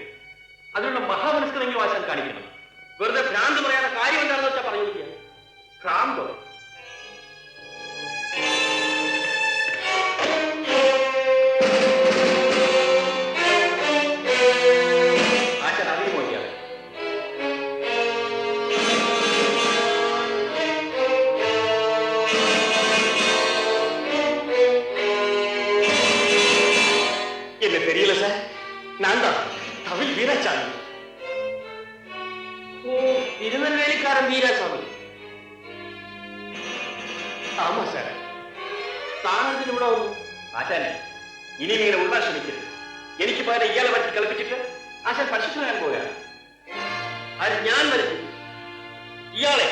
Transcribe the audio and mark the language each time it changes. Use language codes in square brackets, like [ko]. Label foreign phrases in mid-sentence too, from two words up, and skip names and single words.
[ml] അതിനുള്ള മഹാമനസ്കരെങ്കിലും ആശാൻ കാണിക്കണം. വെറുതെ ഭ്രാന്ത് പറയാത്ത കാര്യം എന്താണെന്ന് വെച്ചാൽ പറയുക. ഭ്രാന്തോ? ആശാൻ അറിയുമോ ഇയാൾ? [ta] என்ன தெரியல சார். நான் தான் தமிழ் வீராசாமி. திருநெல்வேலிக்காரன் வீராசாமி. ஆமா சார். [ml] താനതിന് ഇവിടെ വന്നു. ആശാനെ, ഇനിയും ഇങ്ങനെ ഉള്ളാൻ ശ്രമിക്കരുത്. എനിക്ക് പകരം ഇയാളെ വരച്ച് കളിപ്പിച്ചിട്ട് ആശാൻ പരിശുദ്ധനാൻ പോവുകയാണ്. അത് ഞാൻ വരച്ചു ഇയാളെ.